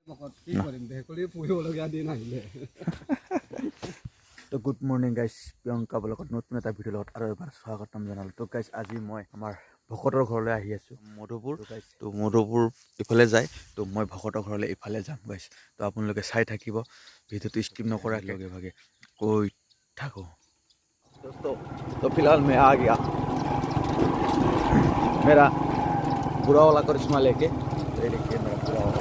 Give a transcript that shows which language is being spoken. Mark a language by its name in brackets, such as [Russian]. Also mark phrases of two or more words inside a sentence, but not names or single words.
[Assamese] তো [English] good morning guys, [Assamese] প্ৰিয়ংকা ব্লগত নতুন এটা ভিডিঅ' লগত আৰু এবাৰ স্বাগতম জনালোঁ। তো গাইজ আজি মই আমাৰ ভকতৰ ঘৰলৈ আহি আছোঁ, মধুপুৰ গাইজ। তো মধুপুৰ ইফালে যায়, তো মই ভকতৰ ঘৰলৈ ইফালে যাম গাইজ। তো আপোনালোকে চাই থাকিব, ভিডিঅ'টো স্কিপ নকৰাকৈ লগে ভাগে কৈ থাকোঁ। [Hindi] तो फिलहाल मैं आ गया मेरा बुरा वाला करिश्मा लेके। तो ये देखिए मेरा बुरा वाला।